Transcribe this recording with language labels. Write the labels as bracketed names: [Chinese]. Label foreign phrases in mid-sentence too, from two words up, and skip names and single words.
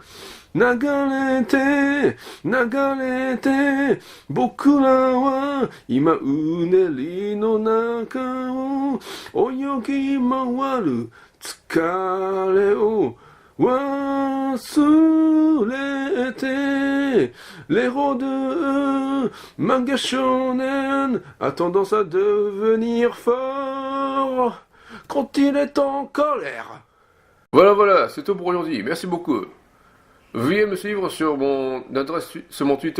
[Japanese] 流れて、流れて、僕らは今うねりの中を泳ぎ回る疲れを忘れて, [French] les rôdeurs, Manga-shonen, a tendance à devenir fort quand il est en colère. Voilà, c'est tout pour aujourd'hui. Merci beaucoup. Veuillez me suivre sur mon adresse, sur mon Twitter.